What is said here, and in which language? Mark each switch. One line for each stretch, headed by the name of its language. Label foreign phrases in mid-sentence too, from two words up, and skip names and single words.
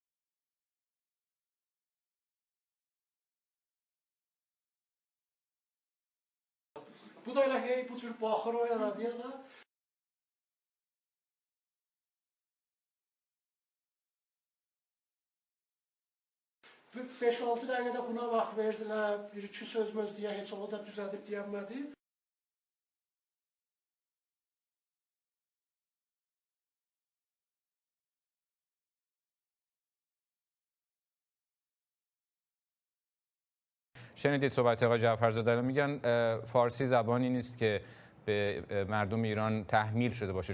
Azerbaijani: Bu da elə hey bu cür baxır o yaradıya da. 5-6 dəqiqədə buna vaxt verdilər, bir-iki söz möz deyə heç o da düzədib deyənmədi.
Persian: شنیدید صحبت آقای جعفرزاده رو میگن فارسی زبانی نیست که به مردم ایران تحمیل شده باشه.